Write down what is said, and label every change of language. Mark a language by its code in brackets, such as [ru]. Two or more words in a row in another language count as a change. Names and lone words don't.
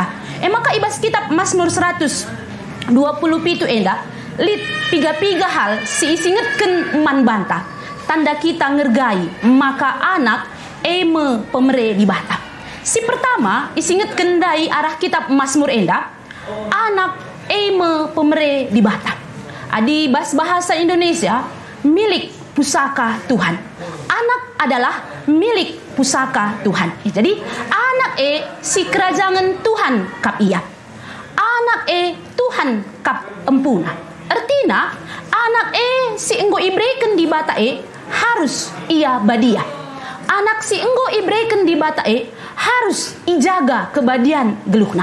[btx] Maka ibas kitab Mazmur 127 enda lid piga-piga hal si isingetken man banta, tanda kita ngergai maka anak eme pemere di bata. Si pertama isingetken dai arah kitab Mazmur enda anak eme pemere di bata. [id] Adi bahasa Indonesia milik pusaka Tuhan. Anak adalah milik pusaka Tuhan. [btx] Jadi anak si kerajaan Tuhan kap ia. Anak Tuhan kap empuna. Artinya anak si enggo ibreken di bata harus ia badia. Anak si enggo ibreken di bata harus ijaga kebadian geluhna.